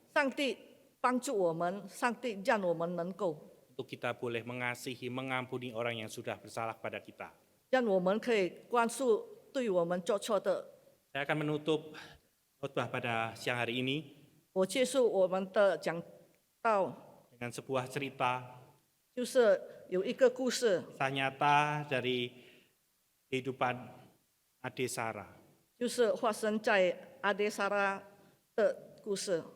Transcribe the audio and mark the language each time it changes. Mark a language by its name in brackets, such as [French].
[Chinese] 上帝帮助我们，上帝让我们能够， [Indonesian] Untuk kita boleh mengasihi, mengampuni orang yang sudah bersalah pada kita. [Chinese] 让我们可以宽恕对我们做错的。 [Indonesian] Saya akan menutup khotbah pada siang hari ini [Chinese] 我结束我们的讲道， [Indonesian] dengan sebuah cerita [Chinese] 就是有一个故事， [Indonesian] kisah nyata dari kehidupan Ade Sarah. [Chinese] 就是发生在阿爹沙拉的故事。